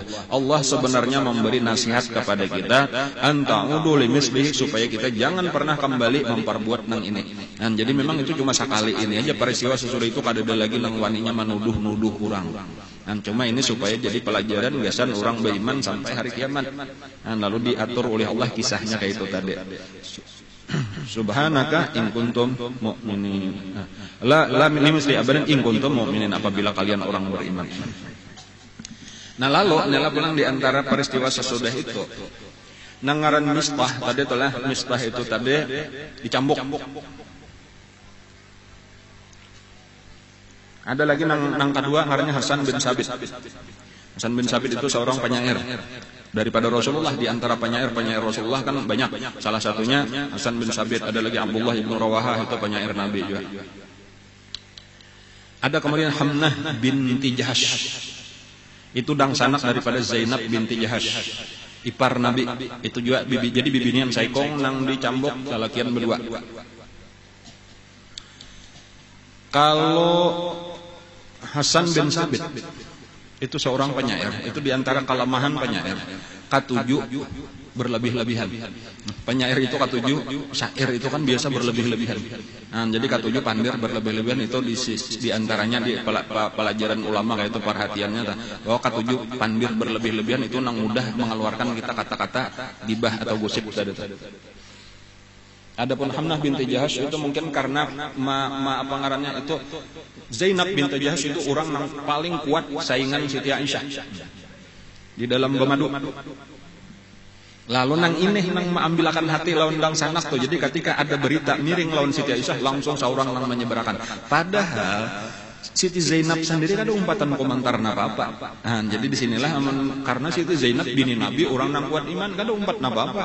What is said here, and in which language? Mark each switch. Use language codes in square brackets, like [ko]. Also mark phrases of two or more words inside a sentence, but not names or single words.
[bjn] Allah sebenarnya memberi nasihat kepada kita, [ar] أن تعودوا لمثله, [bjn] supaya kita jangan pernah kembali memperbuat nang ini. Nah, jadi memang itu cuma sekali ini aja peristiwa sesudah itu kada ada lagi nang waninya menuduh-nuduh orang. Nah, cuma ini supaya jadi pelajaran biasan orang beriman sampai hari kiamat. Nah, lalu diatur oleh Allah kisahnya kayak itu tadi. [ar] سبحانك إن كنتم مؤمنين. لمثله أبدا إن كنتم مؤمنين, [id] apabila kalian orang beriman. [bjn] Nah, lalu adalah pulang di antara peristiwa sesudah itu. Nangaran Mistah tadi itulah, Mistah itu tadi dicambuk. Ada lagi nang kedua ngarannya Hasan bin Sabit. Hasan bin Sabit itu seorang penyair daripada Rasulullah. Di antara penyair Rasulullah kan banyak. Salah satunya Hasan bin Sabit. Ada lagi Abdullah ibn Rawahah, itu penyair Nabi juga. Ada kemudian Hamnah binti Jahash, itu dangsanak daripada Zainab binti Jahash, ipar Nabi. Itu juga bibi, jadi bibinian saikong nang dicambuk salakian berdua. Kalau Hasan bin Sabit itu seorang penyair, itu diantara kelemahan penyair. Katujuh berlebih-lebihan. Penyair itu katujuh, syair itu kan biasa berlebih-lebihan. Nah, jadi katujuh pandir berlebih-lebihan itu diantaranya di pelajaran ulama kayak itu perhatiannya bahwa katujuh pandir berlebih-lebihan itu nang mudah mengeluarkan kita kata-kata gibah atau gosip tadi. Adapun Hamnah binti Jahash itu mungkin karena apa ngarannya itu Zainab binti Jahash itu orang yang paling kuat saingan Siti Aisyah di dalam Bemadu. Lalu nang ini nang mengambilkan hati lawan dang sanak tuh. Jadi ketika ada berita miring lawan Siti Aisyah, langsung seorang nang menyebarkan. Padahal Siti Zainab sendiri ada umpatan komentar apa-apa. Nah, jadi disinilah karena Siti Zainab bini Nabi, orang nang kuat iman kada umpat apa-apa.